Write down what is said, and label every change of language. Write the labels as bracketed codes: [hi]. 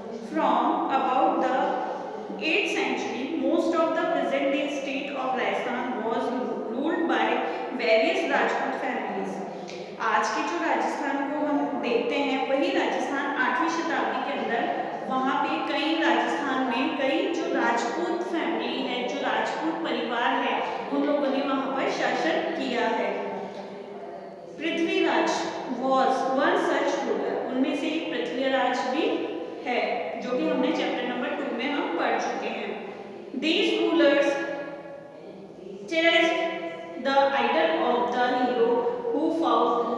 [en] From about the 8th century, most of the present day state of Rajasthan was ruled by various Rajput families। [hi] आज के जो राजस्थान को हम देखते हैं वही राजस्थान 8वीं शताब्दी के अंदर वहाँ पे कई राजस्थान में कई जो राजपूत फैमिली है, जो राजपूत परिवार है, उन लोगों ने वहाँ पर शासन किया है। [en] Prithviraj was one such ruler। [hi] उनमें से एक पृथ्वीराज भी है जो कि हमने चैप्टर नंबर 2 में हम पढ़ चुके हैं। [en] These rulers cherished the idol of the hero who fought